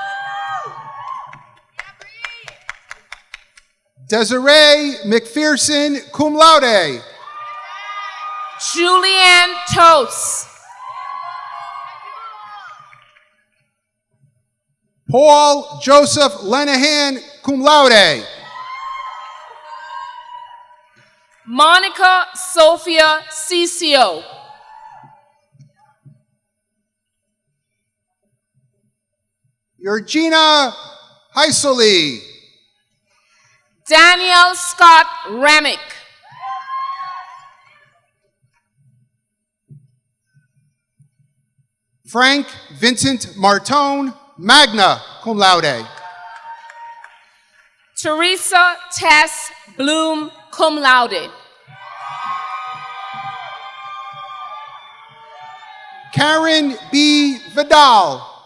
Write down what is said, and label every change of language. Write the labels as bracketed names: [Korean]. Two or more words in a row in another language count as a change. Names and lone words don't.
[English] Desiree McPherson, [Latin] cum laude. [English] Julianne Toast. Paul Joseph Lenahan, [Latin] cum laude. [English] Monica Sophia Cicio. Georgina Heiseli. Daniel Scott Remick. Frank Vincent Martone, [Latin] magna cum laude. [English] Teresa Tess Bloom, [Latin] cum laude. [English] Karen B. Vidal.